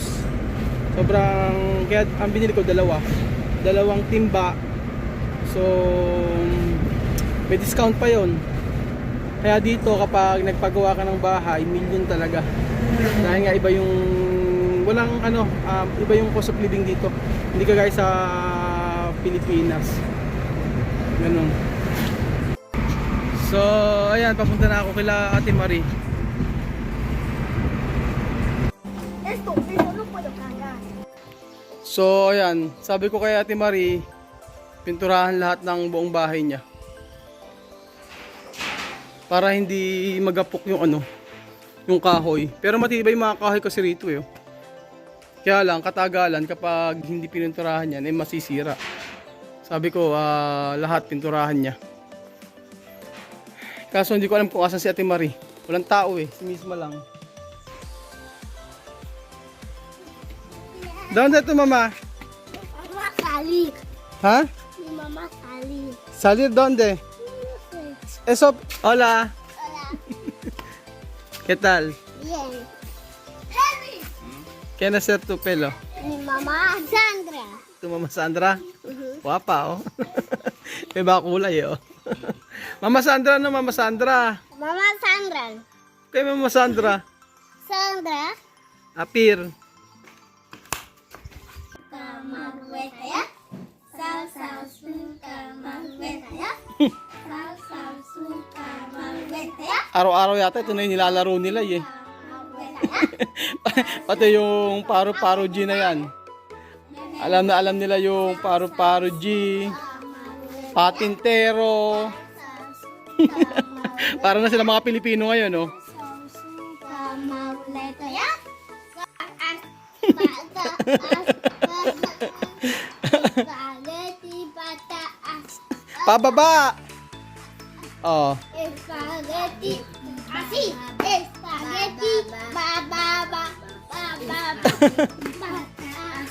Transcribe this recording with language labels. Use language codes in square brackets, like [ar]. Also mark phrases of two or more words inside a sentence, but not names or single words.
[tl] Sobrang, kaya ang binili ko dalawang timba. So may discount pa yon. Kaya dito kapag nagpagawa ka ng bahay, million talaga. Dahil nga iba yung iba yung [en] cost of living [tl] dito. Hindi ka guys sa Pilipinas. Ganun. So, ayan, papunta na ako kila Ate Marie. [es] Esto, pero no puedo cargar. [tl] So, ayan, sabi ko kay Ate Marie, pinturahan lahat ng buong bahay niya. Para hindi magapok yung yung kahoy. Pero matibay yung mga kahoy kasi rito eh. Kaya lang, katagalan kapag hindi pininturahan yan, masisira. Sabi ko, lahat pinturahan niya. Kaso hindi ko alam kung asan si Ate Marie. Walang tao eh, si misma lang. Doon dito mama. [es] Mama salir. Ha? Mi mamá salir. Salir donde? Eso, hola. Hola. ¿Qué tal? Bien. Heavy. ¿Quién hacer tu pelo? Mi mamá Sandra. Tu mama Sandra? Guapa [tl] oh. May ba kulay oh. [es] Mama Sandra no, Mama Sandra. Mamá Sandra. [tl] Kay Mama Sandra. Sandra. Apir. Magweta ya. Saw suka magweta ya. Saw suka magweta ya. Araw-araw yata ito na yung nilalaro nila eh. Magweta ya. Pati yung Paru-Paru G na yan. Alam nila yung Paru-Paru G. Patintero. Para na sila mga Pilipino ngayon oh. Saw suka magweta ya. Spaghetti pataas. Pababa. Oh. Spaghetti. Así. Spaghetti. Bababa. Bababa. Pataas.